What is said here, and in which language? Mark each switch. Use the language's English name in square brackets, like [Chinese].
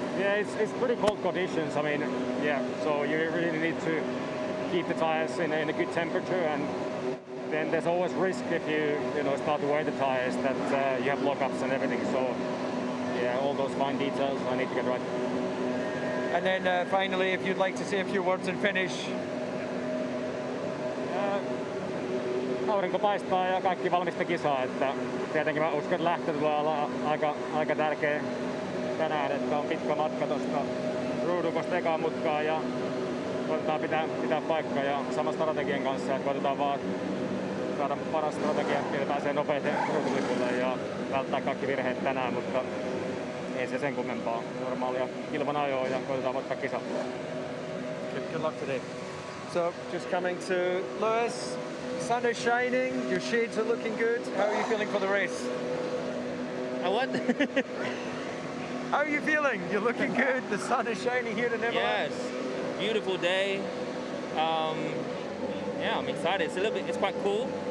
[English] Yeah, it's pretty cold conditions. I mean, yeah, so you really need to keep the tyres in a good temperature, and then there's always risk if you know, start to wear the tyres that you have lockups and everything. So yeah, all those fine details I need to get right. And then finally, if you'd like to say a few words and finish. [Finnish] Aurinko paistaa ja kaikki valmista kisaa, että tietenkin mä uskon, että lähtö tulee olla aika tärkeä tänään, että on pitkä matka tuosta Ruudukosta ekaan mutkaan ja koitetaan pitää paikkaa ja sama strategian kanssa, että koitetaan vaan saada paras strategia, millä pääsee nopeiten ruutulipulle ja välttää kaikki virheet tänään, mutta ei se sen kummempaa. Normaalia kilvan ajoa ja koitetaan voittaa kisa. [English] Good luck today. So just coming to Lewis, sun is shining, your shades are looking good. How are you feeling for the race? What? How are you feeling? You're looking good, the sun is shining here in Imola. Yes, beautiful day. Yeah, I'm excited. It's quite cool.